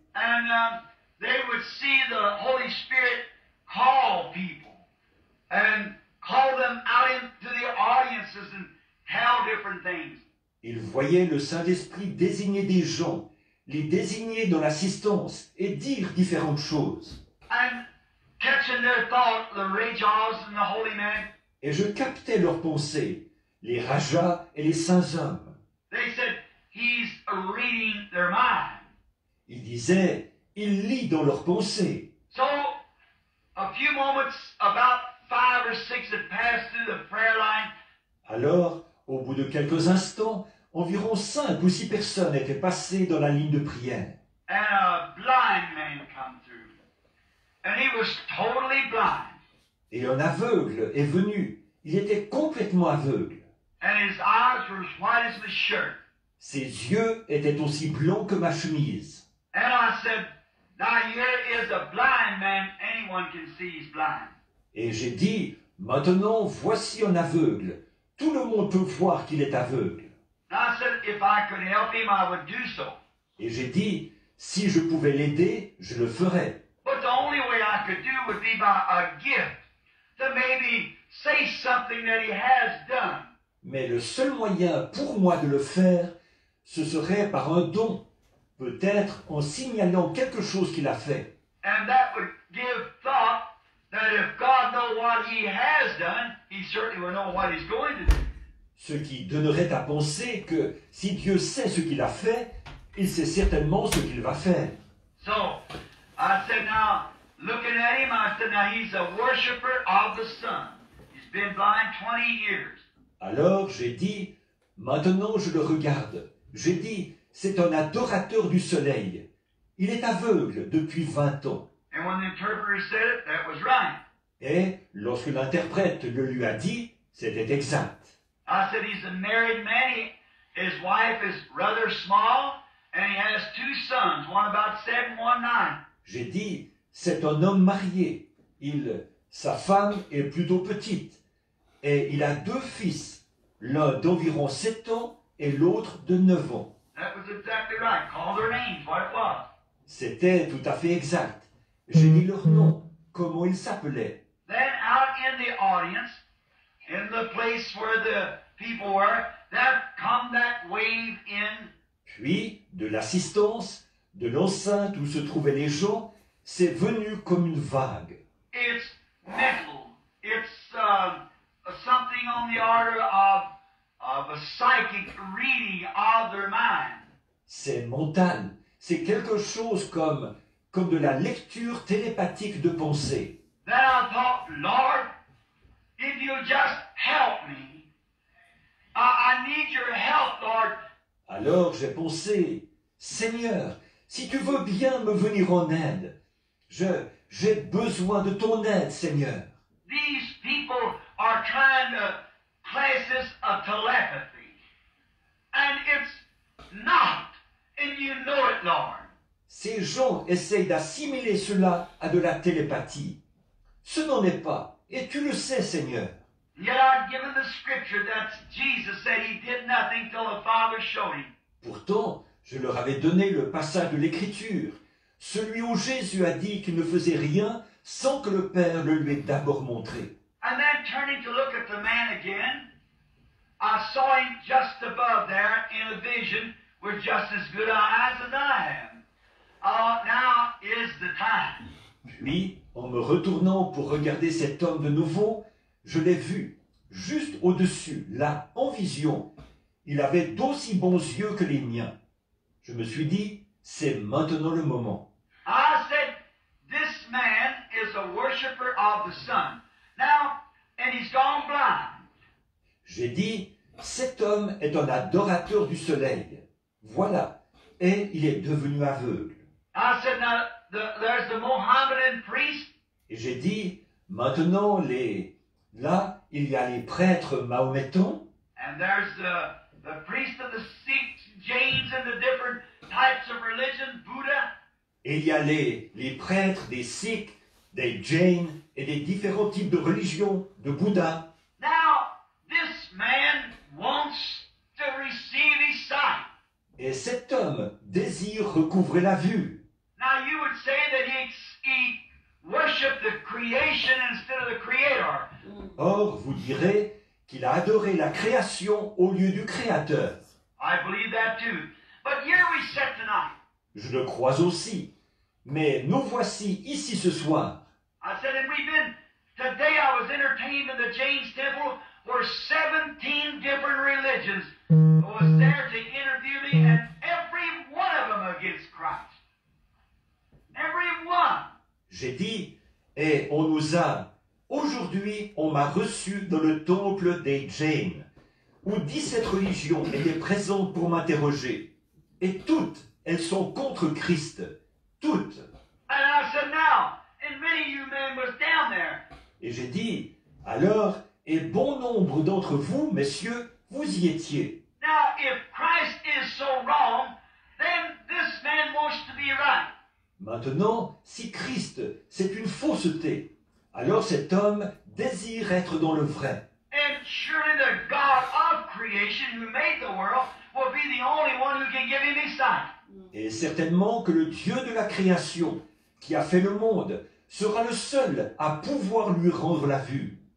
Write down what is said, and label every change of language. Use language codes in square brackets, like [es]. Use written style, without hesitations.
[en] and they would see the Holy Spirit call people and call them out into the audiences and tell different things. [fr] Ils voyaient le Saint-Esprit désigner des gens, les désigner dans l'assistance et dire différentes choses. [en] And catching their thought, the Rajas and the holy men, [fr] Et je captais leurs pensées, les rajas et les saints hommes. [en] they said, he's reading their mind. [fr] Ils disaient, il lit dans leurs pensées. [en] So, a few moments, about 5 or 6 had passed through the prayer line, [fr] Alors, au bout de quelques instants, environ 5 ou 6 personnes étaient passées dans la ligne de prière. [en] and a blind man come through. And he was totally blind. [fr] Et un aveugle est venu. Il était complètement aveugle. [en] And his eyes were as white as my shirt. [fr] Ses yeux étaient aussi blancs que ma chemise. [en] And I said, now here is a blind man. Anyone can see he's blind. [fr] Et j'ai dit, maintenant voici un aveugle. Tout le monde peut voir qu'il est aveugle. [en] And I said, if I could help him, I would do so. [fr] Et j'ai dit, si je pouvais l'aider, je le ferais. [en] But the only way I could do would be by a gift to maybe say something that he has done. [fr] Mais le seul moyen pour moi de le faire, ce serait par un don, peut-être en signalant quelque chose qu'il a fait. [en] And that would give thought that if God knows what he has done, he certainly will know what he's going to do. [fr] Ce qui donnerait à penser que si Dieu sait ce qu'il a fait, il sait certainement ce qu'il va faire. [en] So I said, now, looking at him, I said, now he's a worshiper of the sun. He's been blind 20 years. [fr] Alors j'ai dit, maintenant je le regarde. J'ai dit, c'est un adorateur du soleil. Il est aveugle depuis 20 ans. [en] And when the interpreter said it, that was right. [fr] Et lorsque l'interprète le lui a dit, c'était exact. [en] I said, he's a married man. His wife is rather small, and he has 2 sons, one about 7, one 9. [fr] J'ai dit, c'est un homme marié. Sa femme est plutôt petite. Et il a 2 fils, l'un d'environ 7 ans et l'autre de 9 ans. [en] That was exactly right. Call their names, what it was. [fr] C'était tout à fait exact. J'ai dit leur nom, comment ils s'appelaient. [en] Then out in the audience, in the place where the people were, there come that wave in. [fr] Puis, de l'assistance, de l'enceinte où se trouvaient les gens, c'est venu comme une vague. [en] It's mental. It's something on the order of a psychic reading of their mind. [fr] C'est mental. C'est quelque chose comme de la lecture télépathique de pensée. [en] Then I thought, Lord, if you just help me, I need your help, Lord. [fr] Alors j'ai pensé, Seigneur, si tu veux bien me venir en aide, j'ai besoin de ton aide, Seigneur. [en] These people are trying to class this a telepathy. And it's not. And you know it, Lord. [fr] Ces gens essayent d'assimiler cela à de la télépathie. Ce n'en est pas, et tu le sais, Seigneur. [en] Yet I've given the scripture that Jesus said he did nothing till the Father showed him. [fr] Pourtant, je leur avais donné le passage de l'Écriture, celui où Jésus a dit qu'il ne faisait rien sans que le Père le lui ait d'abord montré. [en] And then turning to look at the man again, I saw him just above there in a vision with just as good eyes as I have. Now is the time. [fr] Puis, en me retournant pour regarder cet homme de nouveau, je l'ai vu, juste au-dessus, là, en vision. Il avait d'aussi bons yeux que les miens. Je me suis dit, c'est maintenant le moment. [en] I said, this man is a worshiper of the sun. Now, and he's gone blind. [fr] J'ai dit, cet homme est un adorateur du soleil. Voilà, et il est devenu aveugle. [en] I said, now, there's the Mohammedan priest. [fr] Et j'ai dit, maintenant, là, il y a les prêtres mahométans, [en] And there's the priest of the Sikhs, Jains, and the different types of religion, Buddha. [fr] et il y a les prêtres des Sikhs, des Jains et des différents types de religions, de Bouddha. [en] Now, this man wants to receive his sight. [fr] Et cet homme désire recouvrer la vue. [en] Now, you would say that he worshiped the creation instead of the creator. [fr] Or, vous direz qu'il a adoré la création au lieu du Créateur. [en] I believe that too. But here we sit tonight. [fr] Je le crois aussi. Mais nous voici ici ce soir. [en] I said, and today I was entertained in the James Temple where 17 different religions was there to interview me, and every one of them against Christ. Every one. [fr] J'ai dit, et aujourd'hui, on m'a reçu dans le temple des Jains, où 17 religions étaient présentes pour m'interroger. Et toutes, elles sont contre Christ. Toutes. [en] And I said, now, and many of you men was down there. [fr] Et j'ai dit, alors, et bon nombre d'entre vous, messieurs, vous y étiez. [en] Now, if Christ is so wrong, then this man wants to be right. [fr] Maintenant, si Christ, c'est une fausseté, alors cet homme désire être dans le vrai. [en] And surely the God of creation who made the world will be the only one who can give him his sight. [fr] Et certainement que le Dieu de la création, qui a fait le monde, sera le seul à pouvoir lui rendre la vue.